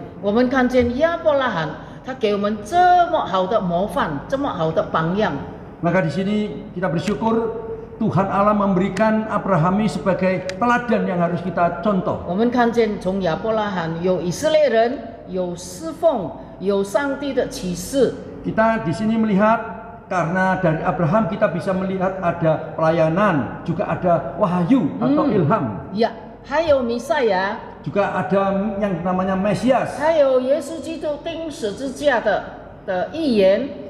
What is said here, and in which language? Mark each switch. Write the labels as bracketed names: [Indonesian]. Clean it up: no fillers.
[Chinese] 我们看见亚伯拉罕，他给我们这么好的模范，这么好的榜样。 [Indonesian] Maka di sini kita bersyukur Tuhan Allah memberikan Abraham ini sebagai teladan yang harus kita contoh. [Chinese] 我们看见从亚伯拉罕有以色列人，有侍奉，有上帝的启示。 [Indonesian] Kita di sini melihat karena dari Abraham kita bisa melihat ada pelayanan, juga ada wahyu atau ilham. [Chinese] 呀，还有弥赛亚， [Indonesian] Juga ada yang namanya Mesias. [Chinese] 还有耶稣基督钉十字架的预言。